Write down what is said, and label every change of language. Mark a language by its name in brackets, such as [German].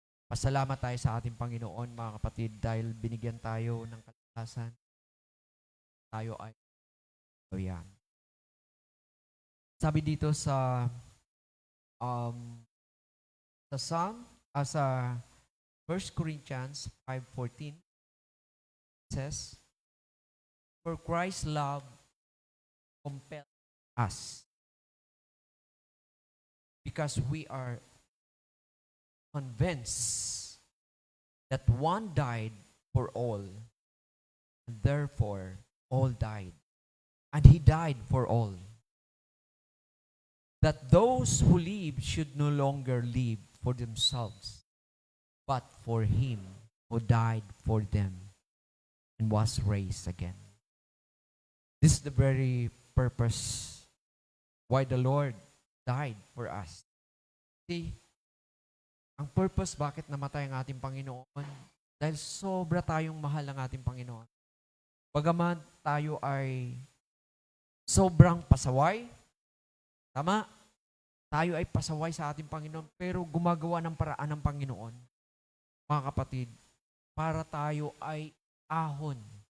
[Filipino] Pasalamat tayo sa ating Panginoon, mga kapatid, dahil binigyan tayo ng kalakasan. Tayo ay yan. Sabi dito um, sa Psalm, sa [English] 1 Corinthians 5:14, says, "For Christ's love compels us, because we are convinced that one died for all, and therefore all died. And he died for all, that those who live should no longer live for themselves, but for him who died for them and was raised again." This is the very purpose why the Lord died for us. [Filipino] See, ang purpose bakit namatay ang ating Panginoon, dahil sobra tayong mahal ng ating Panginoon. Bagaman tayo ay sobrang pasaway, tama? Tayo ay pasaway sa ating Panginoon, pero gumagawa ng paraan ng Panginoon, mga kapatid, para tayo ay ahon.